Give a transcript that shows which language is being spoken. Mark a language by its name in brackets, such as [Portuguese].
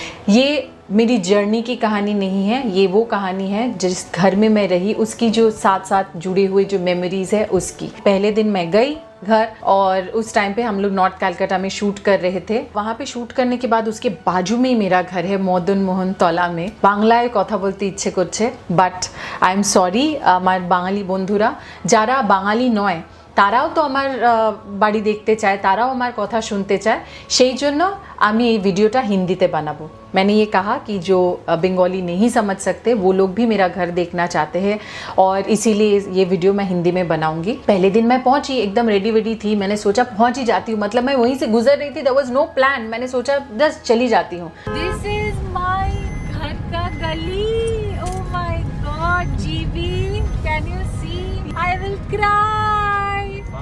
[Hindi] ये मेरी जर्नी की कहानी नहीं है, ये वो कहानी है जिस घर में मैं रही उसकी जो साथ साथ जुड़े हुए जो मेमोरीज है उसकी। पहले दिन मैं गई घर और उस टाइम पे हम लोग नॉर्थ कैलकाटा में शूट कर रहे थे। वहाँ पे शूट करने के बाद उसके बाजू में ही मेरा घर है मदन मोहन तला में। [Bangla] बांग्लाয় কথা বলতে ইচ্ছে করছে, [English] but I am sorry [Bangla] আমার বাঙালি বন্ধুরা যারা বাঙালি নয় তারাও তো আমার বাড়ি দেখতে চায়, তারাও আমার কথা শুনতে চায়, সেই জন্য আমি এই ভিডিওটা হিন্দিতে বানাবো। [Hindi] मैंने ये कहा कि जो बंगाली नहीं समझ सकते वो लोग भी मेरा घर देखना चाहते हैं और इसीलिए ये वीडियो मैं हिंदी में बनाऊंगी। पहले दिन मैं पहुंची, एकदम रेडी वेडी थी, मैंने सोचा पहुंच ही जाती हूँ, मतलब मैं वहीं से गुजर रही थी, [English] there was no plan, [Hindi] मैंने सोचा बस चली जाती हूँ। [English] this is my [Hindi] घर का गली, [English] Oh my god जीवी, can you see, I will cry.